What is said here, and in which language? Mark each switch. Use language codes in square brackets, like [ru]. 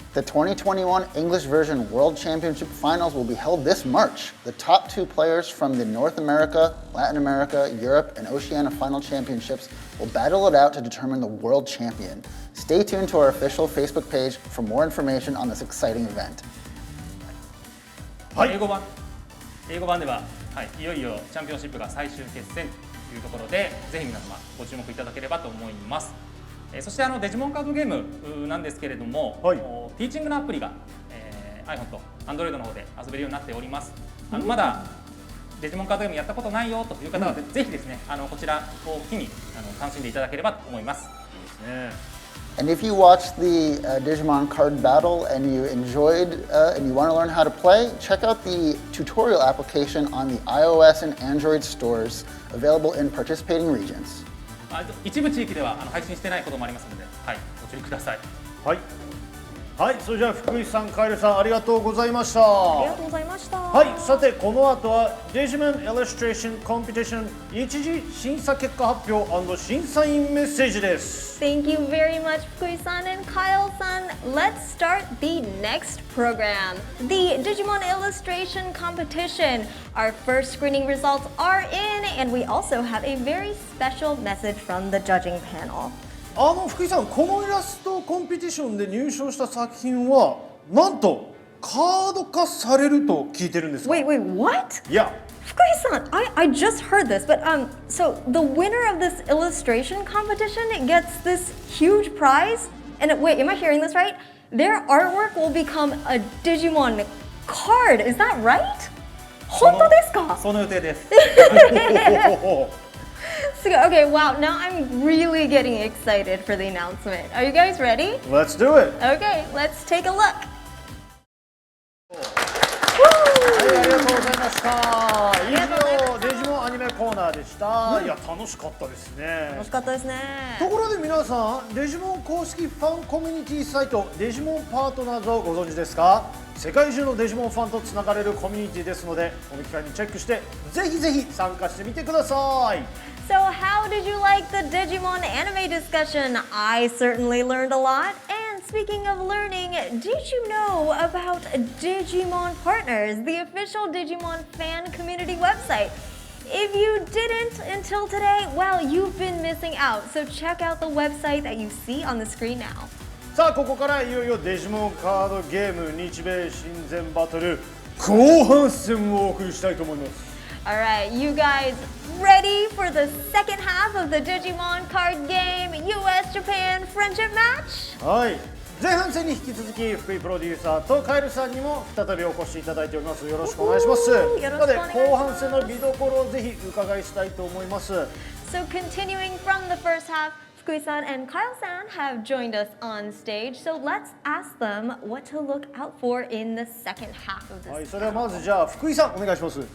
[en] The 2021 English version World Championship Finals will be held this March. The top 2 players from the North America, Latin America, Europe, and Oceania Final Championships will battle it out to determine the world champion. Stay tuned to our official Facebook page for more information on this exciting event. [ja] 英語版では、いよいよチャンピオンシップが最終決戦というところで、ぜひ皆様ご注目いただければと思います。そしてデジモンカードゲームなんですけれども、ティーチングのアプリが、iPhone と Android の方で遊べるようになっております。まだデジモンカードゲームやったことないよという方は、ぜひですね、こちらを機に楽しんでいただければと思います。 [en] And if you watched the Digimon card battle and you enjoyed and you want to learn how to play, check out the tutorial application on the iOS and Android stores available in participating regions. [ja] 一部地域では配信してないこともありますので、ご注意ください。はい、それじゃあ福井さん、カエルさんありがとうございました。ありがとうございました。はい、さてこの後は Digimon Illustration Competition 一次審査結果発表&審査員メッセージです。 [en] Thank you very much, Fukui-san and Kyle-san. Let's start the next program, the Digimon Illustration Competition. Our first screening results are in, and we also have a very special message from the judging panel. [ja] 福井さん、このイラストコンペティションで入賞した作品はなんとカード化されると聞いてるんです。 [en] Wait, what? Yeah. Fukui-san, I just heard this, but so the winner of this illustration competition gets this huge prize, and wait, am I hearing this right? Their artwork will become a Digimon card. Is that right? [ja] 本当ですか？その予定です。 [en] Okay, wow, now I'm really getting excited for the announcement. Are you guys ready? Let's do it. Okay, let's take a look. [ja] はい、ありがとうございました。以上、デジモンアニメコーナーでした。いや、楽しかったですね。楽しかったですね。ところで皆さん、デジモン公式ファンコミュニティサイトデジモンパートナーズをご存知ですか？世界中のデジモンファンとつながれるコミュニティですので、この機会にチェックしてぜひぜひ参加してみてください。 [en] So how did you like the Digimon anime discussion? I certainly learned a lot. And speaking of learning, did you know about Digimon Partners, the official Digimon fan community website? If you didn't until today, well, you've been missing out. So check out the website that you see on the screen now. [ja] さあ、ここからいよいよデジモンカードゲーム日米親善バトル後半戦をお送りしたいと思います。 [en] Alright, you guys ready for the second half of the Digimon card game US-Japan friendship match? [ja] はい、前半戦に引き続き福井プロデューサーとカエルさんにも再びお越しいただいております。よろしくお願いします。よろしくお願いします。なので後半戦の見どころをぜひ伺いしたいと思います。 [en] So continuing from the first half, Fukui-san and Kyle-san have joined us on stage, so let's ask them what to look out for in the second half of this. [ja] はい、それではまずじゃあ福井さんお願いします。